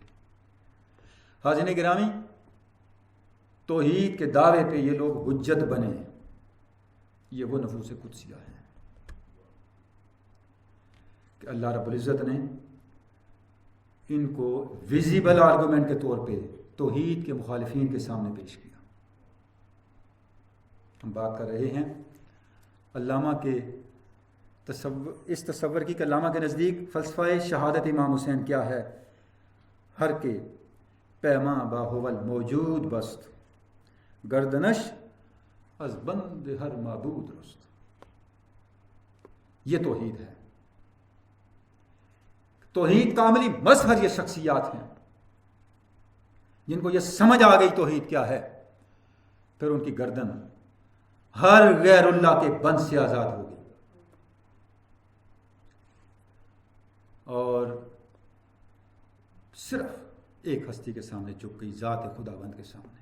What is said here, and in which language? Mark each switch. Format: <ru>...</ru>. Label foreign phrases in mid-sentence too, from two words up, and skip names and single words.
<ur>حاضرین گرامی, توحید کے دعوے پہ یہ لوگ حجت بنے, یہ وہ نفوس قدسیہ ہیں کہ اللہ رب العزت نے ان کو</ur> <en>visible argument</en> <ur>کے طور پہ توحید کے مخالفین کے سامنے پیش کیا. ہم بات کر رہے ہیں علامہ کے اس تصور کی کہ علامہ کے نزدیک فلسفہ شہادت امام حسین کیا ہے؟</ur> <fa>ہر کے پیما باہول موجود بست, گردنش از بند ہر معبود رست.</fa> <ur>یہ توحید ہے. توحید کا عملی مظہر یہ شخصیات ہیں جن کو یہ سمجھ آ گئی توحید کیا ہے, پھر ان کی گردن ہر غیر اللہ کے بند سے آزاد ہوگی, اور صرف ایک ہستی کے سامنے جھک گئی, ذات خداوند کے سامنے.</ur>